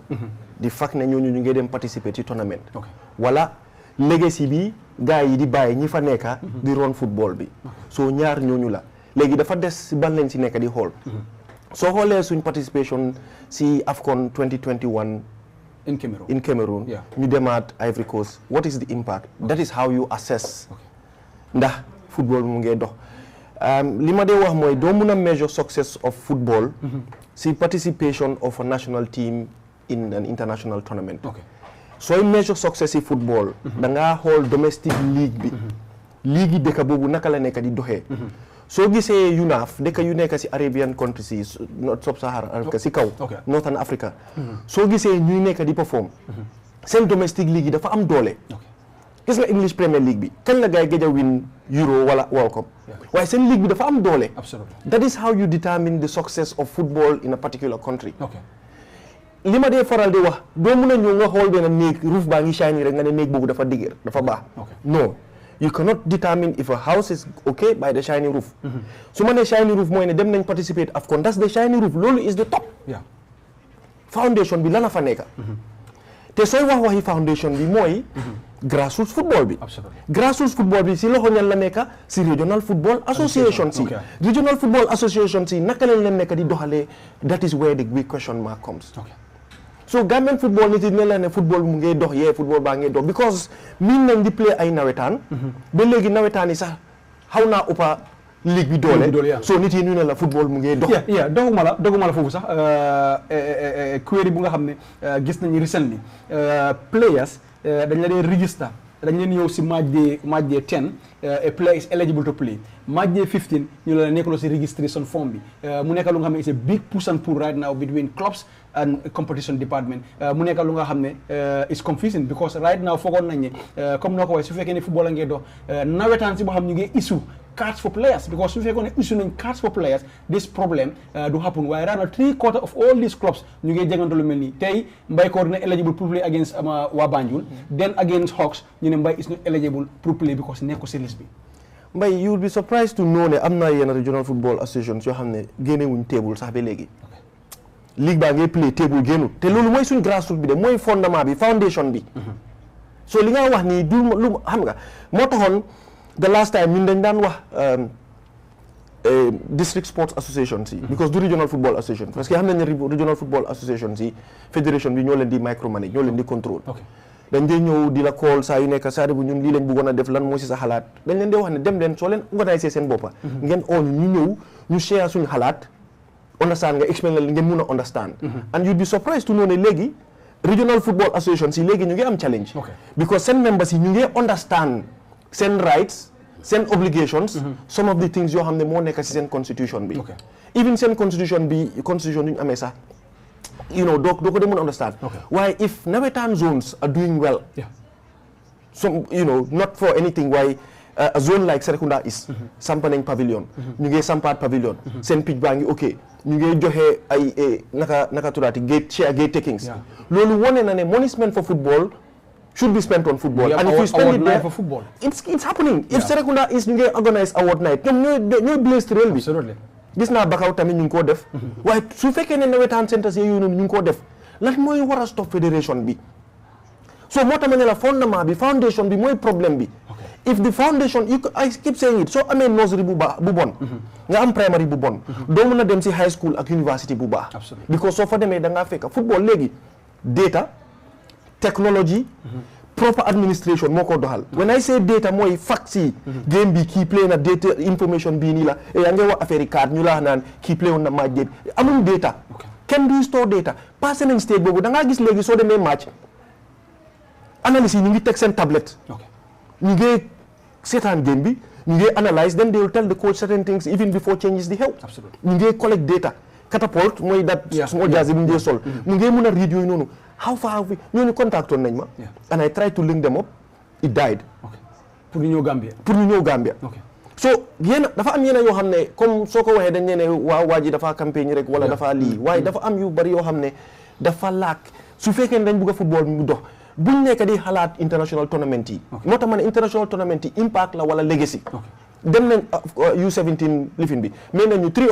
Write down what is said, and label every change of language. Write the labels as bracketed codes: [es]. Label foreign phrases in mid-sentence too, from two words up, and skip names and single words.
[wo] di fekk ne ñooñu ñu ngi dem participer ci tournament. wala legacy bi gars yi di bàyyi ñi fa nekka di ron football bi. soo ñaar ñooñu la léegi dafa des si ban lañ si nekk di xool. soo xoolee suñ participation si AFCON 2021. [en] in Cameroon [wo] ñu demaat [en] Ivory Coast what is the impact that is how you assess [wo] ndax football mu ngee dox li ma dee wax mooy doo mun a [en] measure success of football si participation of a national team in an international [wo] tournament sooy [en] measure success [wo] si football da ngaa xool [en] domestic league [wo] bi league yi dëkk boobu naka la nekk di doxee soo gisee UNAF dëkk yu nekk si [en] Arabian countries [wo] yi sub-Saharan Africa si kaw Northern Africa soo gisee ñuy nekk di perform seen [en] domestic league [wo] yi dafa am doole gis nga English Premier League bi kañ la gaay gëj a win Euro wala World Cup waaye seen league bi dafa am doole [en] that is how you determine the success of football in a particular country [wo] li ma dee faral di wax doo mun a ñëw nga xool benn néeg roof baa ngi shiny rek nga ne néeg boobu dafa dëgër dafa baax non [en] you cannot determine if a house is okay by the shiny roof. [wo] su ma nee [en] shiny roof [wo] mooy ne dem nañ [en] participate AFCON that's the shiny roof loolu is the top. [wo] foundation bi lana fa nekka. te sooy waxi foundation bi mooy. [en] grassroots football [wo] bi. [en] grassroots football [wo] bi si loxo ñan la nekka si [en] regional football association [wo] si. [en] regional football association [wo] si naka lañ leen nekk di doxalee [en] that is where the big question mark comes. [wo] so Gambian football nit yi ne la ne football mu ngay dox football baa ngay dox because miin nañ di play ay nawetaan ba léegi nawetaan yi sax xaw naa uppa ligue bi doole so nit yi ñu ne la football mu ngay dox doguma la foofu sax query bu nga xam ne gis nañu [en] recently players [wo] dañ la dee register dañ leen ñëw si [en] match day [wo] 10 [en] a player is eligible to play match day 15 [wo] ñu la nekkaloo si [en] registration form [wo] bi mu nekk lu nga xam ne [en] it's a big push and pull right now between clubs and competition department [wo] mu nekk lu nga xam ne [en] is confusing because right now [wo] foogoon nañ ne comme noo ko waxee su fekkee ne football la ngay dox nawetaan si boo xam ñu ngi [en] issue cards for players because [wo] su fekkoon ne issue nañ [en] cards for players this problem [wo] du happen waaye [en] right now 3/4 of all these clubs [wo] ñu ngi jegante lu mel nii tey Mbaykoor dina eligible pour [en] play against [wo] waa Banjul [en] then against Hawks [wo] ñu ne [en] Mbay is not eligible [wo] pour [en] play because [wo] nekk ko si liste bi Mbay [en] you will be surprised to know [wo] ne am na yenn [en] regional football associations [wo] yoo xam ne génnewuñ table sax ba léegi ligue baa ngay play table génnu te loolu mooy suñ grassroots bi de mooy fondement bi foundation bi so li nga wax nii du lu xam nga moo taxoon [en] the last time [wo] ñun dañ daan wax [en] district sports association [wo] si because du [en] regional football association [wo] parce que xam nañ ne [en] regional football association [wo] si fédération bi ñoo leen di micromanage ñoo leen di contrôle dañ dee ñëw di la call saa yu nekk Sadibou ñun lii lañ bëggoon a def lan moo si sa xalaat dañ leen dee wax ne dem leen soo leen organiser seen boppa ngeen oo ñu ñëw ñu share suñu xalaat understand nga explain la ngeen mun a understand [en] and you'd be surprised to know [wo] ne léegi [en] regional football association [wo] si léegi ñu ngi am challenge because seen members yi ñu ngi understand seen rights seen obligations [en] some of the things [wo] yoo xam ne moo nekk si seen constitution bi even seen constitution yu ñu amee sax [en] you know [wo] doo ko dee mun a understand waaye [en] if nawetaan zones are doing well some you know not for anything [wo] waaye [en] a zone like Serekunda is [wo] sampa nañ pavilion ñu ngi sampaat pavilion seen pitch baa ngi ok ñu ngi joxe ay naka turaati [en] gate takings [wo] loolu wone na ne [en] money spent for football should be spent on football and if you spend it there for football it's happening if Serekunda is [wo] ñu ngi organize [en] award night [wo] ñoom ñooy blessed réel bi gis naa Bakaw tamit ñu ngi koo def waaye su fekkee ne nawetaan centres yooyu noonu ñu ngi koo def lan mooy war a stop fédération bi so moo tax ma ne la fondement bi foundation bi mooy problème bi [en] if the foundation I keep saying it [wo] soo amee nursery bu bon nga am primary bu bon doo mën a dem si [en] high school [wo] ak university bu baax because soo fa demee da ngaa fekk football léegi [en] data technology proper administration [wo] moo ko doxal [en] when I say data [wo] mooy facts yi game bi kii play na [en] data information [wo] bii nii la yaa ngi wax affaire yi card ñu la naan kii play woon na match bi amuñ data kenn du [en] store data [wo] passé nañ stage boobu da ngaa gis léegi soo demee match analyse yi ñu ngi teg seen tablette ñu ngi seetaan game bi ñu ngi analyse [en] then they will tell the coach certain things even before changes [wo] di xew ñu ngi [en] collect data catapult [wo] mooy [en] that small jazz [wo] bu ñu dee sol ñu ngi mun a read yooyu noonu [en] how far have we [wo] ñooñu contactoon nañ ma [en] and I tried to link them up it died [wo] pour ñu ñëw Gambia so yéen dafa am yeneen yoo xam ne comme soo ko waxee dañ ne waa ji dafa campagne rek wala dafa lii waaye dafa am yu bari yoo xam ne dafa laak su fekkee ne dañ bëgg a football mu dox buñ nekk di xalaat [en] international tournament [wo] yi moo tax ma ne [en] international tournament [wo] yi impact la wala legacy dem nañ U17 lifin bi mais nañu 3